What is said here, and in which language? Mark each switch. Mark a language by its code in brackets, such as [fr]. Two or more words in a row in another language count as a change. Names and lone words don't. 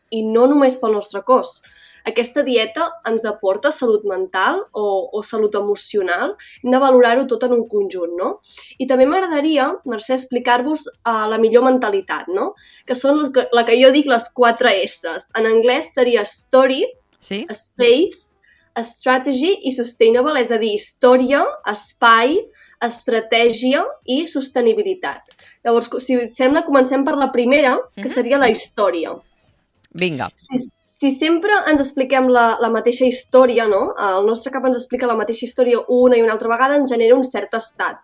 [ca] I no només pel nostre cos. Aquesta dieta ens aporta salut mental o salut emocional. Hem de valorar-ho tot en un conjunt, no? I també m'agradaria, Mercè, explicar-vos la millor mentalitat, no? Que són la que jo dic les 4 S's. En anglès seria story, sí? [en] Space, strategy i sustainable, [ca] és a dir, història, espai, estratègia i sostenibilitat. Llavors, si et sembla, comencem per la primera, que seria la història. Vinga. Si sempre ens expliquem la mateixa història, no? El nostre cap ens explica la mateixa història una i una altra vegada, ens genera un cert estat.